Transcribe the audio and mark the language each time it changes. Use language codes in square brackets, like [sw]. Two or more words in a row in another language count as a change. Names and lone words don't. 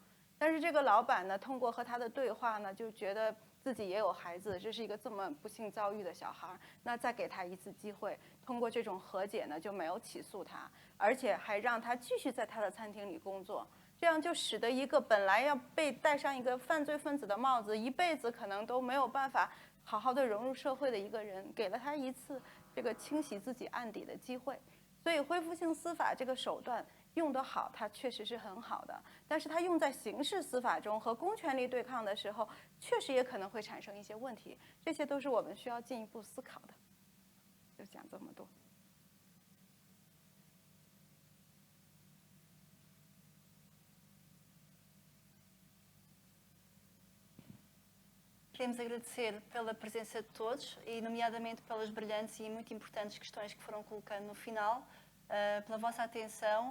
[zh] 但是这个老板呢，通过和他的对话呢，就觉得自己也有孩子，这是一个这么不幸遭遇的小孩，那再给他一次机会，通过这种和解呢，就没有起诉他，而且还让他继续在他的餐厅里工作，这样就使得一个本来要被戴上一个犯罪分子的帽子，一辈子可能都没有办法好好的融入社会的一个人，给了他一次这个清洗自己案底的机会。所以恢复性司法这个手段用得好，它确实是很好的，但是它用在刑事司法中和公权力对抗的时候，确实也可能会产生一些问题，这些都是我们需要进一步思考的。就讲这么多。 [pt] Queremos agradecer pela presença de todos e, nomeadamente, pelas brilhantes e muito importantes questões que foram colocando no final, pela vossa atenção.